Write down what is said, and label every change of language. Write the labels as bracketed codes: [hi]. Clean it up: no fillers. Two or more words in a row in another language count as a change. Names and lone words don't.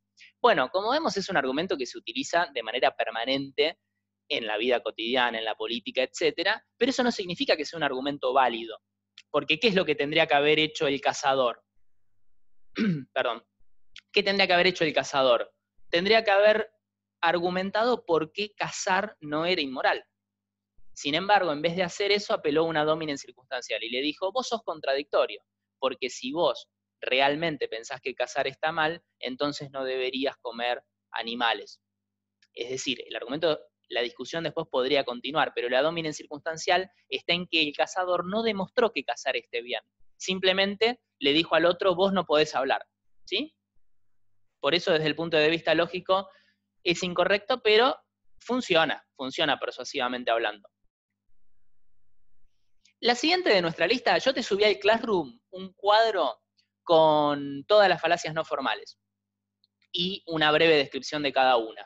[es] Bueno, como vemos es un argumento que se utiliza de manera permanente en la vida cotidiana, en la política, etcétera, pero eso no significa que sea un argumento válido. Porque ¿qué es lo que tendría que haber hecho el cazador? Perdón. ¿Qué tendría que haber hecho el cazador? Tendría que haber argumentado por qué cazar no era inmoral. Sin embargo, en vez de hacer eso, apeló a una [la] ad hominem [es] circunstancial y le dijo, vos sos contradictorio, porque si vos realmente pensás que cazar está mal, entonces no deberías comer animales. Es decir, el argumento, la discusión después podría continuar, pero la [la] ad hominem [es] circunstancial está en que el cazador no demostró que cazar esté bien. Simplemente le dijo al otro, vos no podés hablar. ¿Sí? Por eso, desde el punto de vista lógico, es incorrecto, pero funciona persuasivamente hablando. La siguiente de nuestra lista, yo te subí al Classroom un cuadro con todas las falacias no formales y una breve descripción de cada una.